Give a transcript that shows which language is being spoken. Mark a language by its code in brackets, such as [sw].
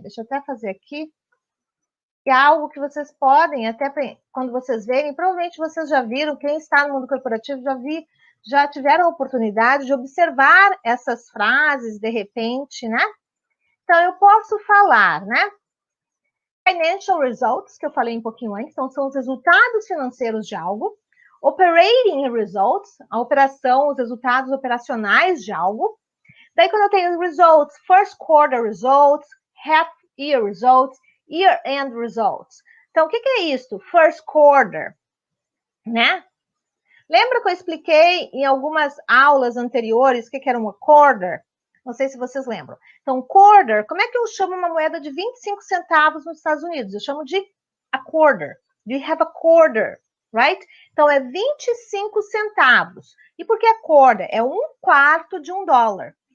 [pt] Deixa eu até fazer aqui. É algo que vocês podem, até quando vocês verem, provavelmente vocês já viram, quem está no mundo corporativo já tiveram a oportunidade de observar essas frases de repente, né? Então, eu posso falar, né? [en] Financial results, [pt] que eu falei um pouquinho antes, então são os resultados financeiros de algo. [en] Operating results, [pt] a operação, os resultados operacionais de algo. Daí, quando eu tenho [en] results, first quarter results, half year results, year-end results. [pt] Então, o que é isso? First quarter, né? Lembra que eu expliquei em algumas aulas anteriores o que era uma quarter? Não sei se vocês lembram. Então, quarter, como é que eu chamo uma moeda de 25 centavos nos Estados Unidos? Eu chamo de [en] a quarter. Do you have a quarter? Right? [pt] Então, é 25 centavos. E por que [en] a quarter? [pt] É 1/4 de $1.